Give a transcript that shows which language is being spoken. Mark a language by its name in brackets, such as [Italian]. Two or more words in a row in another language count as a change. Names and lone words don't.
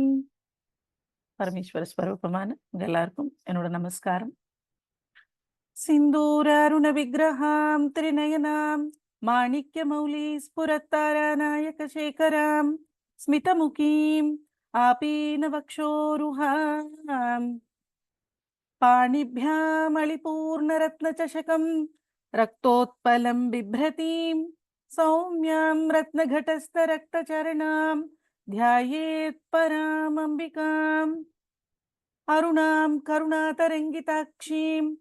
[Tamil] பரமேஸ்வர ஸ்வரூபமான உங்க எல்லாருக்கும் என்னோட நமஸ்காரம். [Sanskrit] सिन्दूर अरुण विग्रहां त्रिनयनां माणिक्य मौलि स्फुरत्तारानायक शेखरां स्मितमुखीम् आपीन वक्षोरुहाम् पाणिभ्यामलिपूर्णरत्नचषकं रक्तोत्पलं बिभ्रतीं सौम्यां रत्नघटस्थरक्तचरणां ध्यायेत् परामम्बिकाम् अरुणां करुणातरङ्गिताक्षीं